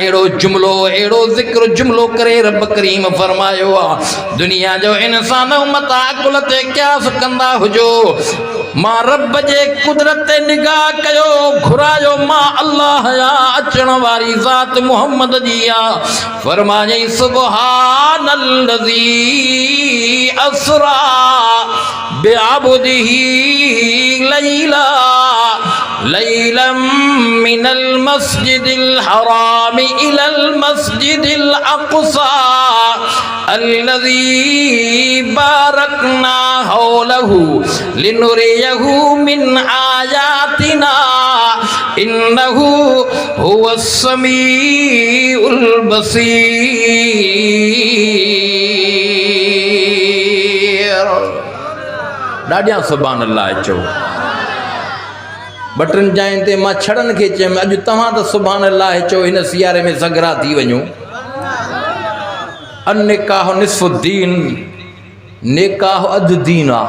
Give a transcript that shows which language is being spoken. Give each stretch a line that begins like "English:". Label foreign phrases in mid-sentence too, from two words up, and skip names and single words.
Sindhi: अहिड़ो जुमिलो, अहिड़ो ज़िक्र जुमिलो करे रब करीम फरमायो आहे। दुनिया जो इंसान उम्मत अकुल ते क़यास कंदा हुजो, मां रब जे कुदरत ते निगाह कयो, घुरायो मां अल्लाह या अचण वारी ज़ात मुहम्मद जी आहे।
Arabic: फरमायई سبحان الذي أسرى بعبده ليلا ليلا من المسجد الحرام إلى المسجد الأقصى الذي باركنا حوله لنريه من آياتنا إنه هو السميع البصير.
Sindhi: ॾाढियां
Arabic: سبحان الله
Sindhi: चओ। बटन जाइन ते मां छड़न खे चयमि, अॼु तव्हां त
Arabic: سبحان الله
Sindhi: चओ, हिन सियारे में ज़गरा थी वञो।
Arabic: النكاح نصف الدين,
Sindhi: निकाह अददीन आहे।